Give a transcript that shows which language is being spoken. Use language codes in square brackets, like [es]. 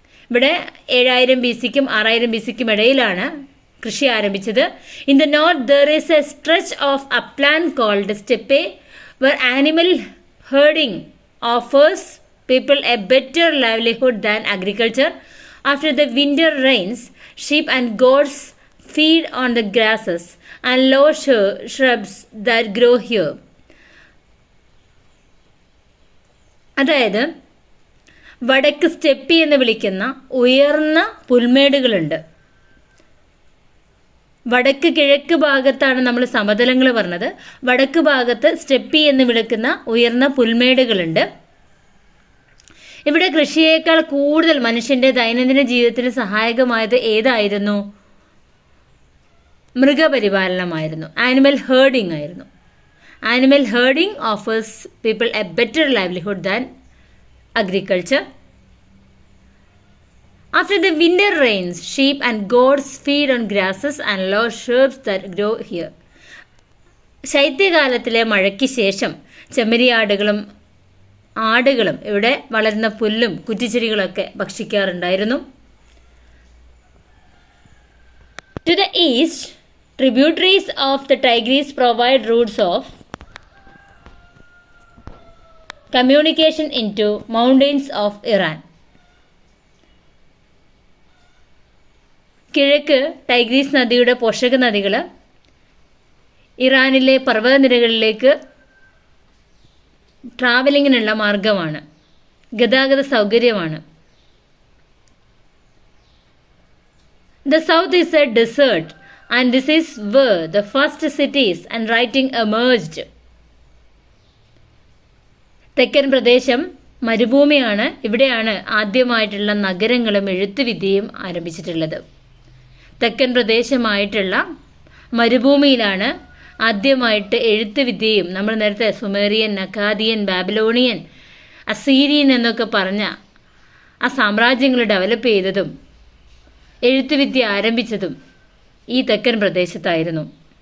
[ml] ഇവിടെ 7000 BCക്കും 6000 BCക്കും ഇടയിലാണ് കൃഷി ആരംഭിച്ചത്. [en] In the north there is a stretch of upland cold steppe where animal herding offers people a better livelihood than agriculture. After the winter rains, sheep and goats feed on the grasses and low shrubs that grow here. [ml] അതായത് വടക്ക് steppe എന്ന് വിളിക്കുന്ന ഉയർന്ന പുൽമേടുകളുണ്ട്. വടക്ക് കിഴക്ക് ഭാഗത്താണ് നമ്മൾ സമതലങ്ങൾ പറഞ്ഞത്. വടക്ക് ഭാഗത്ത് സ്റ്റെപ്പി എന്ന് വിളിക്കുന്ന ഉയർന്ന പുൽമേടുകളുണ്ട്. ഇവിടെ കൃഷിയേക്കാൾ കൂടുതൽ മനുഷ്യന്റെ ദൈനംദിന ജീവിതത്തിന് സഹായകമായത് ഏതായിരുന്നു? മൃഗപരിപാലനമായിരുന്നു. [en] Animal herding ആയിരുന്നു. Animal herding offers people a better livelihood than agriculture. After the winter rains sheep and goats feed on grasses and low shrubs that grow here. [ml] ശൈത്യകാലത്തിലെ മഴയ്ക്ക് ശേഷം ചെമ്മരിയാടുകളും ആടുകളും ഇവിടെ വളരുന്ന പുല്ലും കുറ്റിച്ചെടികളൊക്കെ ഭക്ഷിക്കാറുണ്ടായിരുന്നു. [en] To the east, tributaries of the Tigris provide routes of communication into mountains of Iran. [ml] കിഴക്ക് ടൈഗ്രീസ് നദിയുടെ പോഷക നദികൾ ഇറാനിലെ പർവ്വതനിരകളിലേക്ക് ട്രാവലിങ്ങിനുള്ള മാർഗമാണ്, ഗതാഗത സൗകര്യമാണ്. [en] The south is a desert and this is where the first cities and writing emerged. [ml] തെക്കൻ പ്രദേശം മരുഭൂമിയാണ്. ഇവിടെയാണ് ആദ്യമായിട്ടുള്ള നഗരങ്ങളും എഴുത്തുവിദ്യയും ആരംഭിച്ചിട്ടുള്ളത്. തെക്കൻ പ്രദേശമായിട്ടുള്ള മരുഭൂമിയിലാണ് ആദ്യമായിട്ട് എഴുത്തുവിദ്യയും, നമ്മൾ നേരത്തെ സുമേറിയൻ, അക്കാദിയൻ, ബാബിലോണിയൻ, അസീരിയൻ എന്നൊക്കെ പറഞ്ഞ ആ സാമ്രാജ്യങ്ങൾ ഡെവലപ്പ് ചെയ്തതും എഴുത്തുവിദ്യ ആരംഭിച്ചതും ഈ തെക്കൻ പ്രദേശത്തായിരുന്നു.